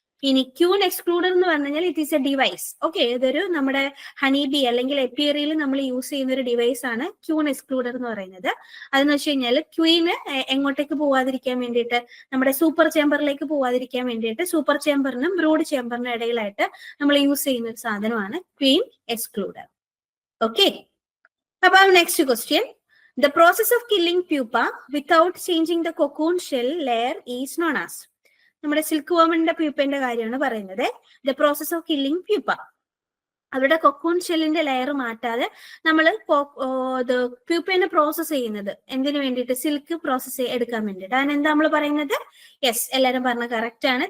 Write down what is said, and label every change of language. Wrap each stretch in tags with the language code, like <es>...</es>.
<ml>ഇനി queen excluder എന്ന് പറഞ്ഞു കഴിഞ്ഞാൽ</ml> <en>It is a device.</en> <ml>Okay, ഇതൊരു നമ്മുടെ ഹണി ബി അല്ലെങ്കിൽ എപ്പിയറിയിൽ നമ്മൾ യൂസ് ചെയ്യുന്ന ഒരു ഡിവൈസ് ആണ് ക്യൂൻ എക്സ്ക്ലൂഡർ എന്ന് പറയുന്നത്. അതെന്ന് വെച്ച് കഴിഞ്ഞാൽ ക്വീന് എങ്ങോട്ടേക്ക് പോവാതിരിക്കാൻ വേണ്ടിയിട്ട്, നമ്മുടെ സൂപ്പർ ചേംബറിലേക്ക് പോവാതിരിക്കാൻ വേണ്ടിയിട്ട് സൂപ്പർ ചേംബറിനും ബ്രൂഡ് ചേംബറിനും ഇടയിലായിട്ട് നമ്മൾ യൂസ് ചെയ്യുന്ന ഒരു സാധനമാണ് ക്വീൻ എക്സ്ക്ലൂഡർ.</ml> <en>Okay, അപ്പൊ next question, the process of killing pupa without changing the cocoon shell layer is known as.</en> <ml>നമ്മുടെ സിൽക്ക് വോമിന്റെ പ്യൂപ്പന്റെ കാര്യമാണ് പറയുന്നത്.</ml> <en>the process of killing pupa,</en> <ml>അവരുടെ കൊക്കൂൺ ഷെല്ലിന്റെ ലെയർ മാറ്റാതെ നമ്മൾ പ്യൂപ്പേനെ പ്രോസസ് ചെയ്യുന്നത് എന്തിനു വേണ്ടിയിട്ട്? സിൽക്ക് പ്രോസസ് എടുക്കാൻ വേണ്ടിയിട്ട്. അതിനെന്താ നമ്മൾ പറയുന്നത്? യെസ്, എല്ലാവരും പറഞ്ഞ കറക്റ്റ് ആണ്.</ml>